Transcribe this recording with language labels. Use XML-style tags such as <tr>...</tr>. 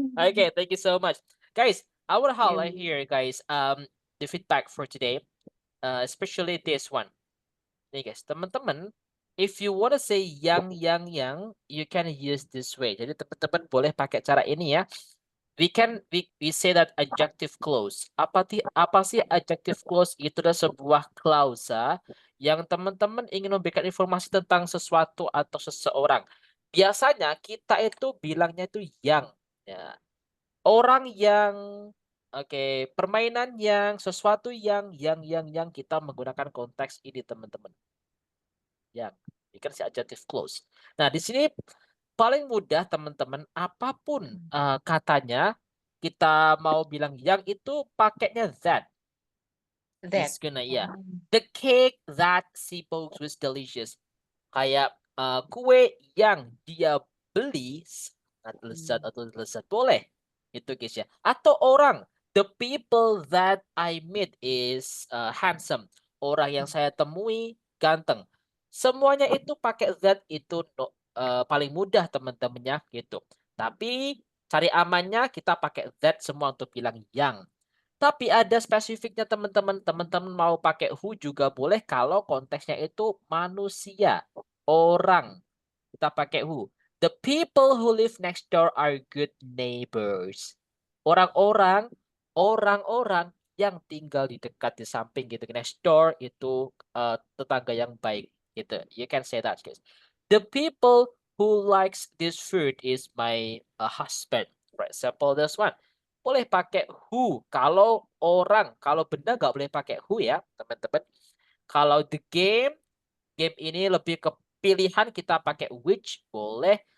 <en>Okay, thank you so much. Guys, I want to highlight here, guys, the feedback for today, especially this one.</en> <id>Nih</id> <en>guys, teman-teman, if you wanna say yang, you can use this way.</en> <id>Jadi teman-teman boleh pakai cara ini ya.</id> <en>We say that adjective clause.</en> <id>Apa sih adjective clause? Itu adalah sebuah klausa yang teman-teman ingin memberikan informasi tentang sesuatu atau seseorang. Biasanya kita itu bilangnya itu yang. Ya. Orang yang, oke, permainan yang, sesuatu yang kita menggunakan konteks ini teman-teman. Yang, ini kan si adjective clause. Nah, di sini paling mudah teman-teman, apapun katanya, kita mau bilang yang itu pakainya that.</id> <en>It's gonna, yeah. The cake that she bought was delicious.</en> <id>Kayak kue yang dia beli sangat lezat atau lezat. Boleh. Itu guys ya. Atau orang.</id> <en>The people that I meet is handsome.</en> <id>Orang yang saya temui ganteng. Semuanya itu pakai that itu paling mudah teman-temannya gitu. Tapi cari amannya kita pakai that semua untuk bilang yang. Tapi ada spesifiknya teman-teman. Teman-teman mau pakai who juga boleh kalau konteksnya itu manusia, orang. Kita pakai who.</id> <en>The people who live next door are good neighbors.</en> <id>Orang-orang yang tinggal di dekat di samping gitu. Next door itu tetangga yang baik gitu.</id> <en>You can say that, guys. The people who likes this food is my husband. For example, this one.</en> <id>Boleh pakai who kalau orang, kalau benda nggak boleh pakai who ya teman-teman. Kalau the game ini lebih ke pilihan kita pakai which boleh.</id>